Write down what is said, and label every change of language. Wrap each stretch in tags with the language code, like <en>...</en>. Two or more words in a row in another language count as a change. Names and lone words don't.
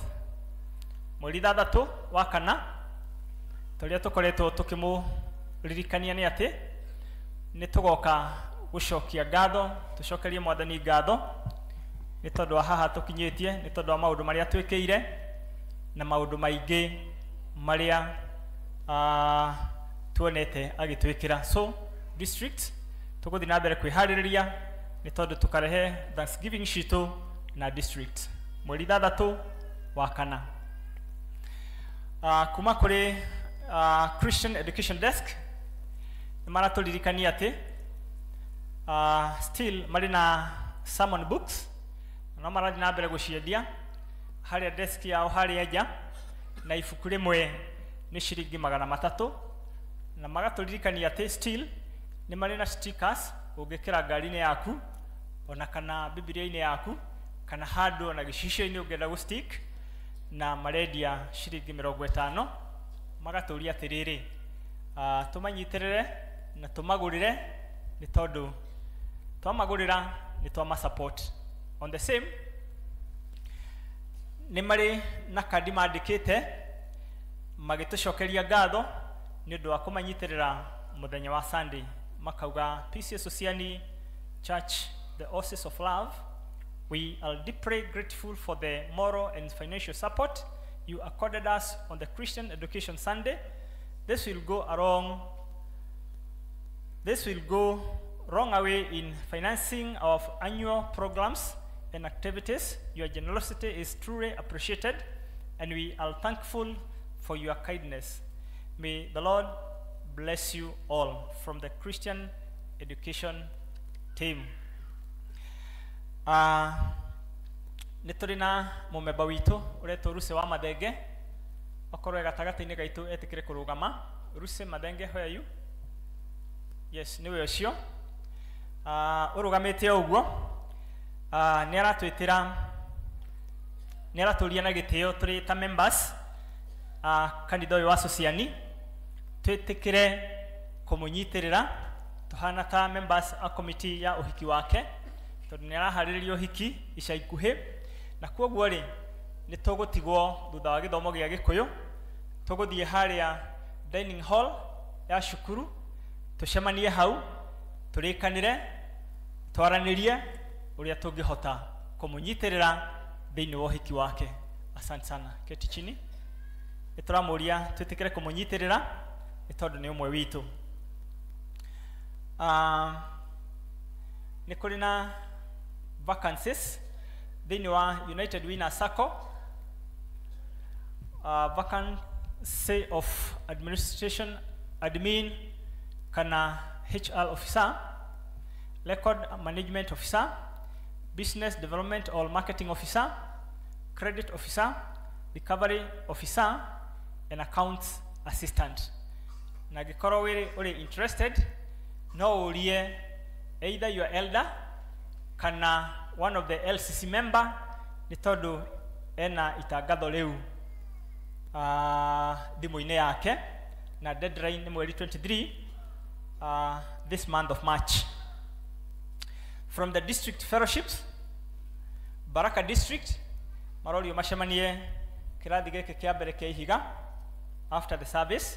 <ki>Mweri 3 wa kana turia tukoretwo tukimuririkania ni ati nitugoka gucokia ngatho, tucokerie Mwathani ngatho ni tondu wa haha tukinyitie, ni tondu wa maundu maria twikire na maundu maingi maria tuonete agitwikira. So district tuguthi na mbere kwihaririria ni tondu tukarehe Thanksgiving shitu na district mweri 3 wa kana. Kuma kuri Christian Education Desk mara turirikania ati still marina</ki> <en>sermon books</en> <ki>no marathi na mbere guciendia haria desk yao haria nja, na ibuku rimwe ni ciringi 300, na magaturirikania ati still ni marina stickers ungikira ngari-inĩ yaku ona kana bibilia-inĩ yaku kana handũ na gĩcicio-inĩ ũngĩenda gũ-stick na marendia ciringi 50 magatũria atĩrĩrĩ tũmanyitĩrĩre na tũmagũrĩre nĩ tondũ twamagũrĩra nĩ twama-support.</ki> <en>On the same</en> <ki>nĩ marĩ na kandi mandĩkĩte magĩtũcokeria ngatho nĩ ũndũ wa kũmanyitĩrĩra mũthenya wa Sunday, makauga</ki> <en>PCS Ociani Church, the Oasis of Love, we are deeply grateful for the moral and financial support you accorded us on the Christian Education Sunday. This will go long way in financing our annual programs and activities. Your generosity is truly appreciated, and we are thankful for your kindness. May the Lord bless you all from the Christian Education team.</en> <ki>Nĩ tũrĩ na mũmemba witũ ũretwo Ruce wa Mathenge, okorwo gatagatĩ-inĩ gaitũ etĩkĩre kũrũgama. Ruce Mathenge,</ki> <en>where are you?</en> <ki>Yes, nĩwe ũcio ũrũgamĩte ũguo. Nĩ aratũria na gĩtĩo tũrĩ ta members kanitha ũyũ wa Sociani, twĩtĩkĩre kũmũnyitĩrĩra tũhana ta members a committee ya ũhiki wake, tondũ nĩ araharĩrĩria ũhiki ica ikuhĩ, na kwoguo rĩ nĩ tũgũtigwo thutha wa gĩthomo gĩa Gĩkũyũ, tũgũthiĩ harĩa</ki> <en>dining hall</en> <ki>ya cukuru, tũcemanie hau tũrĩkanĩre, twaranĩrie ũrĩa tũngĩhota kũmũnyitĩrĩra thĩinĩ wa ũhiki wake.</ki> <sw>Asante sana. Keti chini.</sw> <ki>Nĩtũramũria twĩtĩkĩre kũmũnyitĩrĩra nĩ tondũ nĩ ũmwe witũ. Nĩ kũrĩ na</ki> <en>vacancies</en> <ki>thĩinĩ wa</ki> <en>United Winner Circle, vacancy of administration admin kana HR officer, record management officer, business development or marketing officer, credit officer, recovery officer, and accounts assistant.</en> <ki>Na gĩkorwo ũrĩ</ki> <en>interested,</en> <ki>no ũrie</ki> <en>either your elder kana one of the LCC member,</en> <ki>nĩ tondũ ena itangatho rĩu thimũ-inĩ yake, na deadline nĩ mweri 23</ki> <en>this month of March. From the district fellowships,</en> <ki>Baraka district marorio macemanie kĩrathi gĩkĩ kĩa mbere kĩa Ihiga</ki> <en>after the service.</en>